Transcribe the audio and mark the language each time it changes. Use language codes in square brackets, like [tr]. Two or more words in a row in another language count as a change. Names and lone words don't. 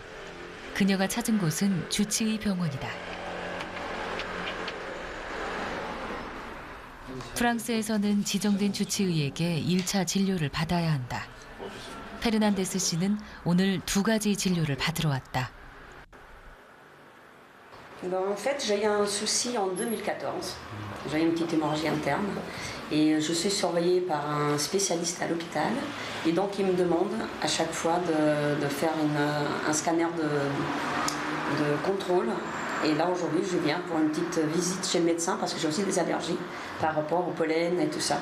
[ko] 그녀가 찾은 곳은 주치의 병원이다. 프랑스에서는 지정된 주치의에게 1차 진료를 받아야 한다. 페르난데스 씨는 오늘 2가지 진료를 받으러 왔다. [fr] En fait, j'ai eu un souci en 2014. J'ai eu une petite hémorragie interne et je suis surveillée par un spécialiste à l'hôpital. Et donc, il me demande à chaque fois de faire un scanner de contrôle. Et là, aujourd'hui, je viens pour une petite visite chez le médecin parce que j'ai aussi des allergies par rapport au pollen et tout ça.